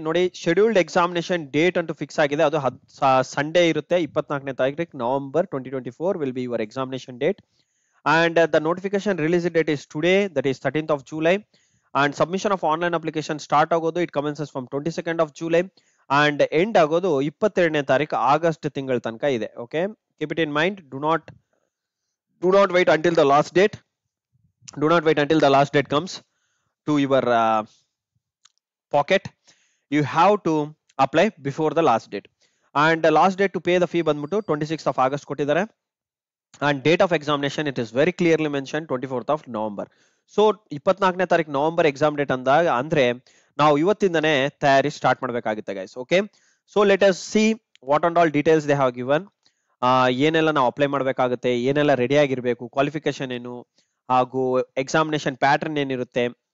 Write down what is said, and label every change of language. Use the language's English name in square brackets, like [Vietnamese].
[English] ನೋಡಿ, scheduled examination date [Kannada] ಅಂತೂ fix ಆಗಿದೆ. ಅದು ಸಂಡೇ ಇರುತ್ತೆ, [English] 24ನೇ ತಾರೀಕು November 2024 will be your examination date and the notification release date is today, that is 13th of July and submission of online application start ಆಗೋದು it commences from 22nd of July and [Kannada] end ಆಗೋದು 22ನೇ ತಾರೀಕು August ತಿಂಗಳ ತನಕ ಇದೆ. [English] Okay, keep it in mind. Do not wait until the last date. Do not wait until the last date comes to your pocket. You have to apply before the last date and the last date to pay the fee ಬಂದ್ಬಿಟ್ಟು 26th of August ಕೊಟ್ಟಿದ್ದಾರೆ and date of examination it is very clearly mentioned 24th of November. [Kannada] So 24ನೇ ತಾರೀಕು November exam date ಅಂದಾಗ ಅಂದ್ರೆ ನಾವು ಇವತ್ತಿಂದನೇ ತಯಾರಿ start ಮಾಡ್ಬೇಕಾಗುತ್ತೆ guys. [English] Okay, so let us see what and all details they have given. [Kannada] ಏನೆಲ್ಲ ನಾವು apply ಮಾಡ್ಬೇಕಾಗುತ್ತೆ, ಏನೆಲ್ಲ ರೆಡಿ ಆಗಿರ್ಬೇಕು, ಕ್ವಾಲಿಫಿಕೇಶನ್ ಏನು, ಹಾಗೂ ಎಕ್ಸಾಮಿನೇಷನ್ ಪ್ಯಾಟರ್ನ್ ಏನಿರುತ್ತೆ.